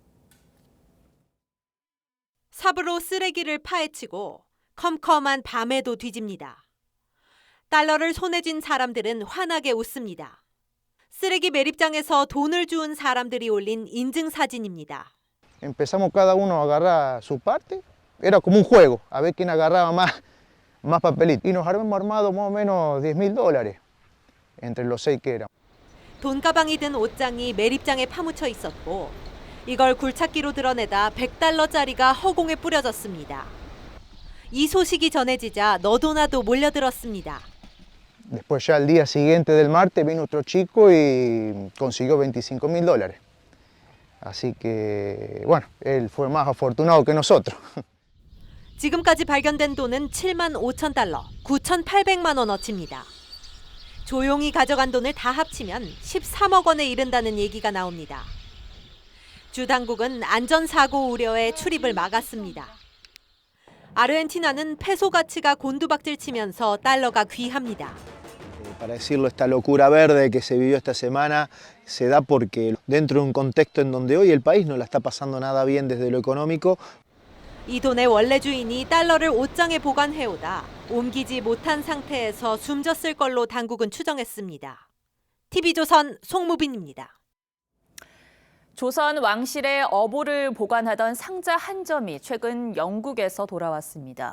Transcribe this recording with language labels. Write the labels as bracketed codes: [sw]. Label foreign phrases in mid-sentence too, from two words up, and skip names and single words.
[ko] 삽으로 쓰레기를 파헤치고 컴컴한 밤에도 뒤집니다. 달러를 손에 쥔 사람들은 환하게 웃습니다. 쓰레기 매립장에서 돈을 주운 사람들이 올린 인증사진입니다. [es] Empezamos cada uno a agarrar su parte. Era como un juego, a ver quién agarraba más papelitos. Y nos habíamos armado más o menos $10,000 entre los 6 que éramos. [ko] 돈가방이 든 옷장이 매립장에 파묻혀 있었고 이걸 굴착기로 드러내다 $100짜리가 허공에 뿌려졌습니다. 이 소식이 전해지자 너도나도 몰려들었습니다. [es] Después ya al día siguiente del martes vino otro chico y consiguió $25,000. Así que, bueno, él fue más afortunado que nosotros. [ko] 지금까지 발견된 돈은 $75,000, 9,800만 원어치입니다. 조용히 가져간 돈을 다 합치면 13억 원에 이른다는 얘기가 나옵니다. 주 당국은 안전사고 우려에 출입을 막았습니다. 아르헨티나는 페소 가치가 곤두박질치면서 달러가 귀합니다. [es] Para decirlo, esta locura verde que se vivió esta semana se da porque dentro de un contexto en donde hoy el país no la está pasando nada bien desde lo económico. [ko] 이 돈의 원래 주인이 달러를 옷장에 보관해오다 옮기지 못한 상태에서 숨졌을 걸로 당국은 추정했습니다. TV조선 송무빈입니다. 조선 왕실의 어보를 보관하던 상자 한 점이 최근 영국에서 돌아왔습니다.